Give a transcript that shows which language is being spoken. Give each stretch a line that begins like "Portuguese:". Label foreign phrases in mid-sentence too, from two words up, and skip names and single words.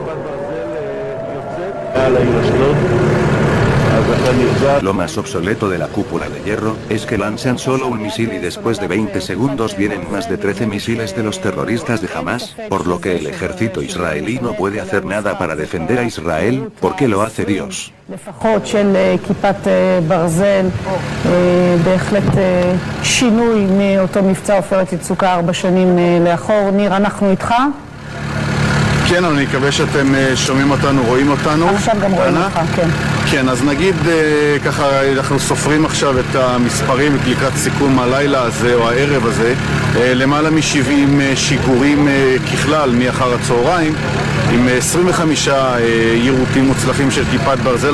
Spanish: Lo más obsoleto de la cúpula de hierro es que lanzan solo un misil y después de 20 segundos vienen más de 13 misiles de los terroristas de Hamás, por lo que el ejército israelí no puede hacer nada para defender a Israel, porque lo hace Dios.
Hebrew: לפחות של כיפת ברזל, בהחלט שינוי מאותו מבצע עופרת יצוקה 4 שנים לאחור. ניר, אנחנו איתך? כן, אני מקווה שאתם שומעים אותנו, רואים אותנו. עכשיו גם רואים אותך, כן. כן, אז נגיד ככה, אנחנו סופרים עכשיו את המספרים לקראת סיכום הלילה הזה או הערב הזה, למעלה מ-70 שיגורים ככלל מאחר הצהריים, עם 25 יירוטים מוצלחים של כיפת ברזל.